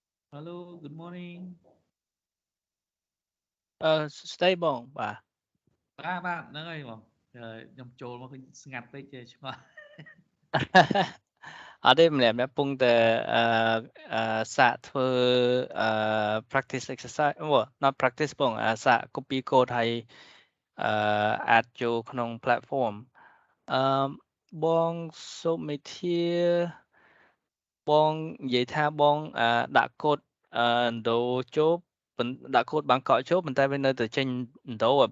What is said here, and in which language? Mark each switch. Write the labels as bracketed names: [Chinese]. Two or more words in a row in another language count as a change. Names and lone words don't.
[English] Hello good morning [Khmer] ស្ដីបងបាទ បាទហ្នឹងហើយបងខ្ញុំចូលមកឃើញស្ងាត់ពេកឆ្ងល់ អត់ទេម្នាក់ពងតែសាកធ្វើ [English] practice exercise not practice [Khmer] បងសាក [English] copy code [Khmer] ហើយadd ចូលក្នុង platform បងសុមេធាបងនិយាយថាបងដាក់កូដឥណ្ឌូចូលដាក់កូដបាងកកចូលប៉ុន្តែវានៅតែចេញឥណ្ឌូហ៎បង